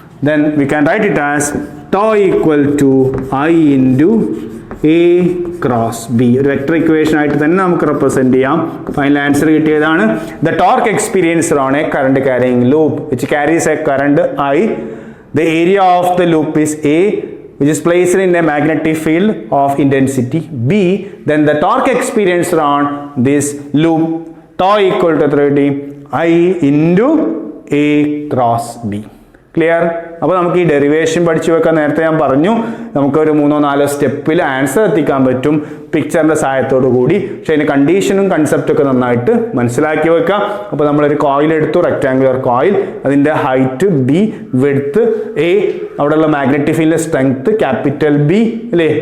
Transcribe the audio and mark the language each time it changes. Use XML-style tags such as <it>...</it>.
<en>Then we can write it as tau equal to I into A cross B.</en> <ml>ഒരു vector equation ആയിട്ട് തന്നെ നമുക്ക് represent ചെയ്യാം. Final answer കിട്ടിയതാണ്.</ml> <en>The torque experienced on a current carrying loop which carries a current I. The area of the loop is A which is placed in a magnetic field of intensity B. Then the torque experienced on this loop tau equal to 30 I into A cross B. Clear?</en> <ml>അപ്പോൾ നമുക്ക് ഈ derivation പഠിച്ചു വെക്കാൻ നേരത്തെ ഞാൻ പറഞ്ഞു നമുക്കൊരു 3-4 സ്റ്റെപ്പിൽ ആൻസർ എത്തിക്കാൻ പറ്റും പിക്ചറിൻ്റെ സഹായത്തോടു കൂടി. പക്ഷേ അതിൻ്റെ കണ്ടീഷനും കൺസെപ്റ്റൊക്കെ നന്നായിട്ട് മനസ്സിലാക്കി വെക്കാം. അപ്പോൾ നമ്മളൊരു കോയിൽ എടുത്തു, റെക്ടാങ്കുലർ കോയിൽ, അതിൻ്റെ ഹൈറ്റ് B, വിഡ്ത്ത് A, അവിടെയുള്ള മാഗ്നറ്റിക് ഫീൽഡിൻ്റെ സ്ട്രെങ്ത് ക്യാപിറ്റൽ B അല്ലേ.</ml>